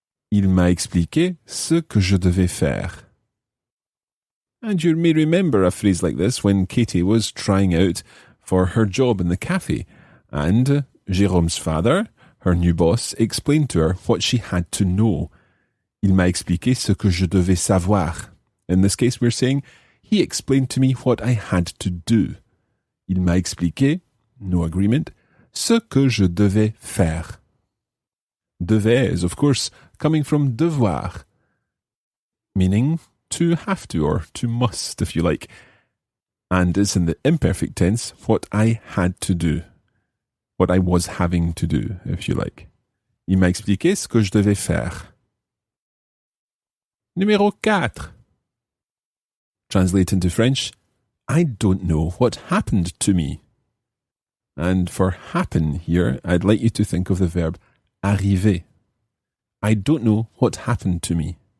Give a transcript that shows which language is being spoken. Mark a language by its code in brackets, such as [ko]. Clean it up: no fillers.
[fr] Il m'a expliqué ce que je devais faire. [en] And you may remember a phrase like this when Katie was trying out for her job in the cafe, and Jérôme's father, her new boss, explained to her what she had to know. [fr] Il m'a expliqué ce que je devais savoir. [en] In this case, we're saying, he explained to me what I had to do. [fr] Il m'a expliqué, [en] no agreement, [fr] ce que je devais faire. [en] Devait is, of course, coming from devoir, meaning to have to or to must, if you like. And it's in the imperfect tense, what I had to do. What I was having to do, if you like. [fr] Il m'a expliqué ce que je devais faire. Numéro 4. [en] Translate into French, I don't know what happened to me. And for happen here, I'd like you to think of the verb arriver. I don't know what happened to me.